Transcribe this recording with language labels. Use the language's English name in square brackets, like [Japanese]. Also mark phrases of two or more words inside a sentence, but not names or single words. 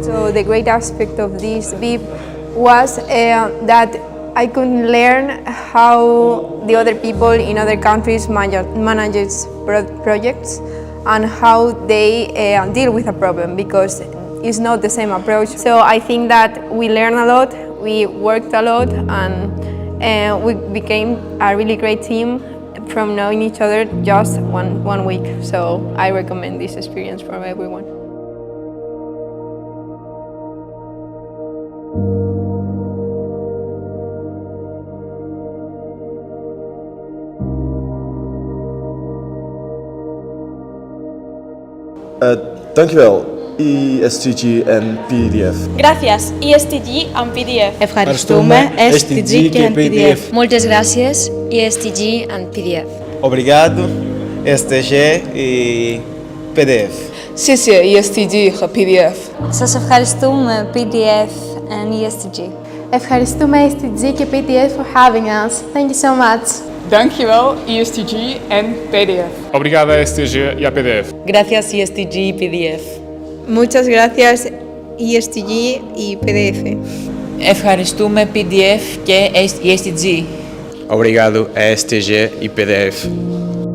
[English] So the great aspect of this BIP was that I could learn how the other people in other countries manage projects and how they deal with a problem because it's not the same approach. So I think that we learned a lot, we worked a lot, and we became a really great team from knowing each other just one week. So I recommend this experience for everyone. [Dutch] Dankjewel, ESTG en PDF. [Spanish] Gracias, [English] ESTG and PDF. [Greek] Ευχαριστούμε, STG και PDF. [Spanish] Muchas gracias, [English] ESTG and PDF. [Portuguese] Obrigado, STG e PDF. [Chinese] 谢谢 ESTG και PDF. [Greek] Σας ευχαριστούμε, PDF and ESTG. Ευχαριστούμε STG και PDF [English] for having us. Thank you so much. [Dutch] Dankjewel, ESTG en PDF. [Portuguese] Obrigada, STG e a PDF. [Spanish] Gracias, ESTG y PDF. Muchas gracias, ESTG y PDF. [Greek] Ευχαριστούμε PDF και ESTG. [Portuguese] Obrigado a STG e PDF.